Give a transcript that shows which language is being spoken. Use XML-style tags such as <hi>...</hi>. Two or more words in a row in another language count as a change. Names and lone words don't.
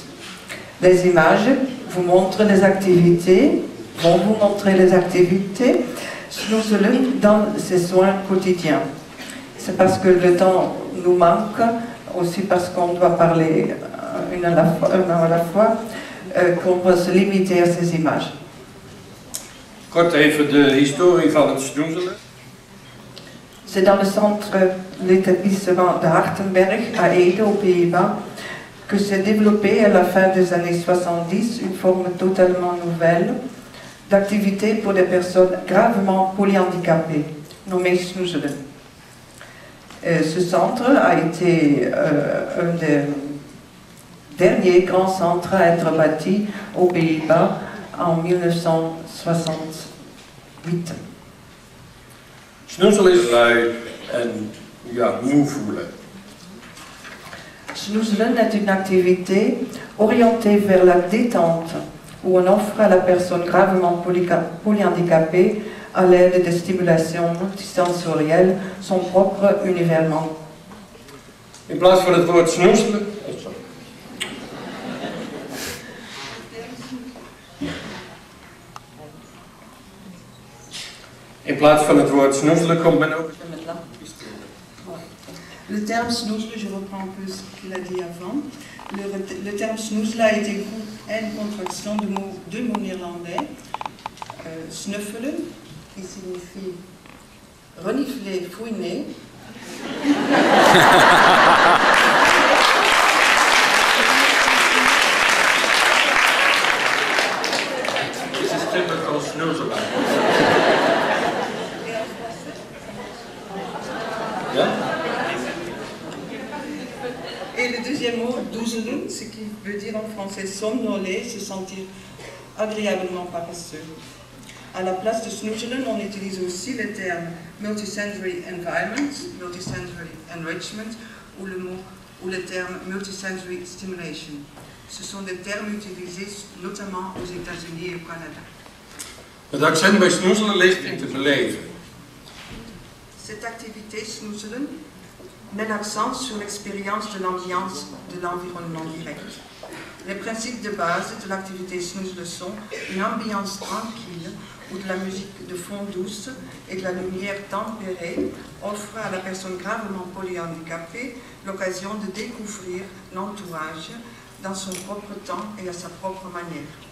<fr>Les images vous montrent les activités, vont vous montrer les activités Snoezelen dans ses soins quotidiens. C'est parce que le temps nous manque, aussi parce qu'on doit parler une à la fois, qu'on va se limiter à ces images.</fr> <nl>Kort even de historie van het snoezelen.</nl> <fr>C'est dans le centre, l'établissement de Hartenberg à Ede, aux Pays-Bas, que s'est développée à la fin des années 70 une forme totalement nouvelle d'activité pour des personnes gravement polyhandicapées, nommée Snoezelen. Ce centre a été un des derniers grands centres à être bâti aux Pays-Bas en 1968.</fr> <nl>Snoezelen is lui en moe voelen.</nl> <fr>Snoezelen est une activité orientée vers la détente, où on offre à la personne gravement polyhandicapée, à l'aide de stimulations multisensorielles, son propre univers.</fr> <nl>In plaats van het woord snoezelen. In plaats van het woord snoezelen komt men ook.</nl> <fr>Le terme snoezelen, je reprends un peu ce qu'il a dit avant. Le terme snoezelen a été une contraction de deux mots néerlandais. Snuffelen, qui signifie renifler, fouiner.</fr> <nl>Dit is typical snoezelen. Ja?</nl> <fr>Et le deuxième mot, doezelen, ce qui veut dire en français somnoler, se sentir agréablement paresseux. À la place de snoezelen, on utilise aussi le terme</fr> <en>multisensory environment, multisensory enrichment,</en> <fr>ou le terme</fr> <en>multisensory stimulation.</en> <fr>Ce sont des termes utilisés notamment aux États-Unis et au Canada.</fr> <nl>Het accent bij snoezelen ligt in te beleven.</nl> <fr>Cette activité snoezelen met l'accent sur l'expérience de l'ambiance de l'environnement direct. Les principes de base de l'activité snoezelen sont une ambiance tranquille où de la musique de fond douce et de la lumière tempérée offrent à la personne gravement polyhandicapée l'occasion de découvrir l'entourage dans son propre temps et à sa propre manière.</fr>